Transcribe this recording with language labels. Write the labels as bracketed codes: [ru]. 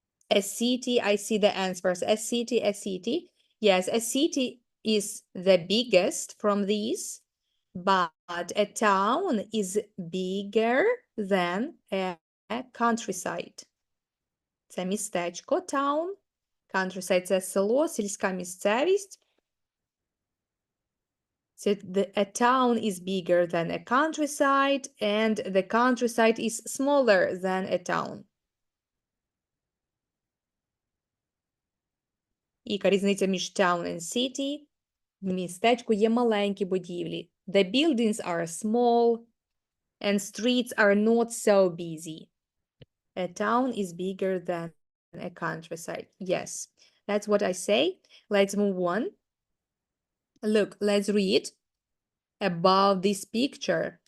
[en] A city, I see the answers. A city, a city. Yes, a city is the biggest from these, but a town is bigger than a countryside. [uk] Це містечко, town. Countryside – це село, сільська місцевість. [en] So a town is bigger than a countryside, and the countryside is smaller than a town. [uk] Яка різниця між [en] town and city? [uk] В містечку є маленькі будівлі. [en] The buildings are small, and streets are not so busy. A town is bigger than a countryside. Yes, that's what I say. Let's move on. Look, let's read about this picture.